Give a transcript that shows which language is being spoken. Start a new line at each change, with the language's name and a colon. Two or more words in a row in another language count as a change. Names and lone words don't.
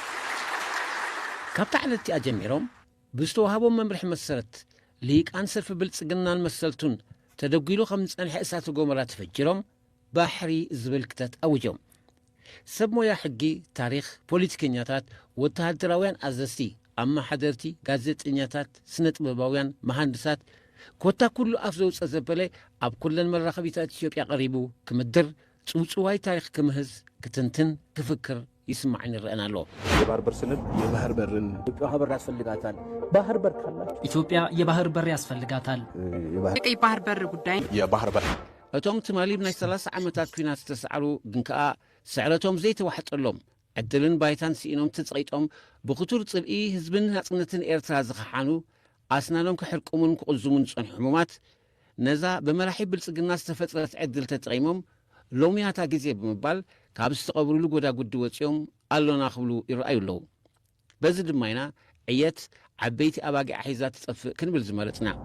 Tigrinya: ካብቲ ዓለቲኣ ጀሚሮም ብዝተዋሃቦም መምርሒ መሰረት ሊቃን ሰልፊ ብልጽግናን መሰልቱን ተደጊሉ ከም ጸንሐ እሳተ ጎመራ ተፈጅሮም ባሕሪ ዝብል ክተት ኣውጆም ሰብ ሞያ ሕጊ ታሪኽ ፖለቲከኛታት ወተሃደራውያን ኣዘዝቲ ኣማሓደርቲ ጋዜጠኛታት ስነ ጥበባውያን መሃንድሳት ኮታ ኩሉ ኣፍ ዘውፀ ዘበለ ኣብ ኩለን መራኸቢታት ኢትዮጵያ ቀሪቡ ክምድር ጽውጽዋይ ታሪኽ ክምህዝ ክትንትን ክፍክር ይስማዕን ይረአና ኣሎ
Amharic: የባህር በር ስንል የባህር በርን ኢትዮጵያ በር ያስፈልጋታል ባህር በር ካላችሁ ኢትዮጵያ የባህር በር ያስፈልጋታል የባህር በር ጉዳይ የባህር በር
Tigrinya: እቶም ትማሊብ ናይ 30 ዓመታት ኩናት ዝተሰዓሩ ግን ከኣ ስዕረቶም ዘይተዋሕጠሎም ዕድልን ባይታን ሲኢኖም ትጽቂጦም ብኽቱር ጽብኢ ህዝብን ናጽነትን ኤርትራ ዝኸሓኑ ኣስናኖም ክሕርቁሙን ክቕዙሙን ዝጸንሑ ሕሙማት ነዛ በመራሒ ብልጽግና ዝተፈጥረት ዕድል ተጠቒሞም ሎሚያታ ግዜ ብምባል ካብ ዝተቐብሩሉ ጎዳጉዲ ወፂኦም ኣሎና ክብሉ ይረኣዩ ኣለዉ በዚ ድማ ኢና ዕየት ዓበይቲ ኣባጊዕ ሒዛ ትጸፍእ ክንብል ዝመረጽና